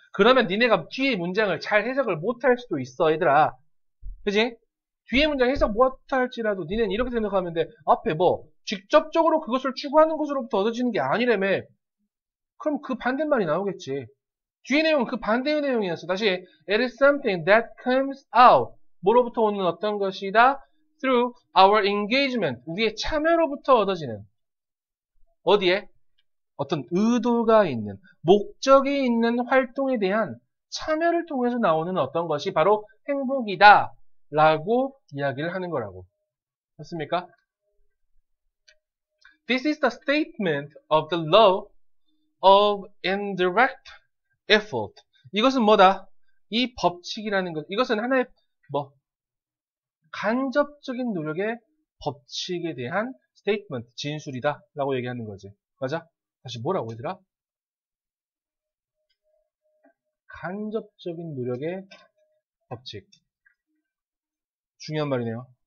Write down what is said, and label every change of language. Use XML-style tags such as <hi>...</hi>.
<ko>그러면 니네가 뒤에 문장을 잘 해석을 못할 수도 있어, 얘들아. 그지? 뒤에 문장 해석 못할지라도 니네는 이렇게 생각하면 돼. 앞에 뭐 직접적으로 그것을 추구하는 것으로부터 얻어지는 게 아니라며. 그럼 그 반대말이 나오겠지. 뒤에 내용은 그 반대의 내용이었어.</ko> <en>다시 it is something that comes out.</en> <ko>뭐로부터 오는 어떤 것이다?</ko> <en>through our engagement.</en> <ko>우리의 참여로부터 얻어지는. 어디에? 어떤 의도가 있는, 목적이 있는 활동에 대한 참여를 통해서 나오는 어떤 것이 바로 행복이다 라고 이야기를 하는 거라고. 맞습니까?</ko> <en>This is the statement of the law of indirect effort.</en> <ko>이것은 뭐다? 이 법칙이라는 것, 이것은 하나의 간접적인 노력의 법칙에 대한 statement, 진술이다 라고 얘기하는 거지. 맞아? 다시 뭐라고 얘들아? 간접적인 노력의 법칙. 중요한 말이네요.</ko>